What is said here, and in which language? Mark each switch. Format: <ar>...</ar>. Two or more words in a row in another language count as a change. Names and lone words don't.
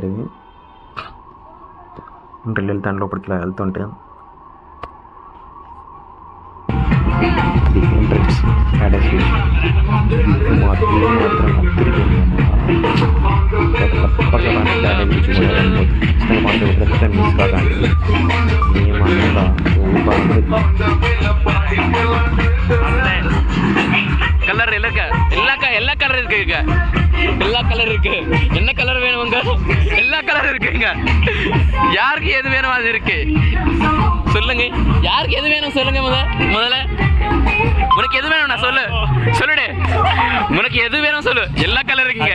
<te>ఇది ఎంట్రీలు వెళ్తాను లోపలికి ఇలా వెళ్తుంటే ఎంట్రన్స్ ప్యారడైజ్ బీచ్ తప్పకుండా ప్యారడైజ్ బీచ్ మిస్ కాకండి. ఏమన్నా</te> <ta>கலர் எல்லா கலர் இருக்குங்க. எல்லா கலர் இருக்கு. என்ன கலர் வேணுங்க? எல்லா கலர் இருக்குங்க. யாருக்கு எது வேணும் அது இருக்கு. சொல்லுங்க, யாருக்கு எது வேணும் சொல்லுங்க. முதல்ல உனக்கு எது வேணும் நான் சொல்லுடே. உனக்கு எது வேணும் சொல்லு. எல்லா కలర్ இருக்குங்க.</ta>